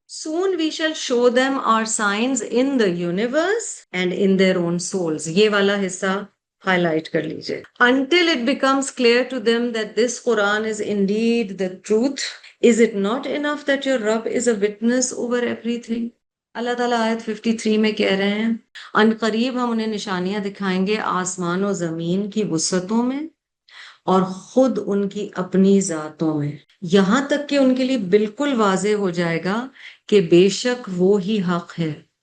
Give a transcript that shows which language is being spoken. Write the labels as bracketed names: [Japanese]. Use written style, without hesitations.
[English] Soon we shall show them our signs in the universe and in their own souls. [Urdu] یہ والا حصہ high light کر لیجئے. [English] Until it becomes clear to them that this Quran is indeed the truth, is it not enough that your Rabb is a witness over everything? [Urdu] اللہ تعالیٰ آیت 53 میں کہہ رہے ہیں ان قریب ہم انہیں نشانیاں دکھائیں گے آسمان و زمین کی وسعتوں میں اور خود ان کی اپنی ذاتوں میں یہاں تک کہ ان کے لیے بالکل واضح ہو جائے گا کہ بے شک وہ ہی حق ہے.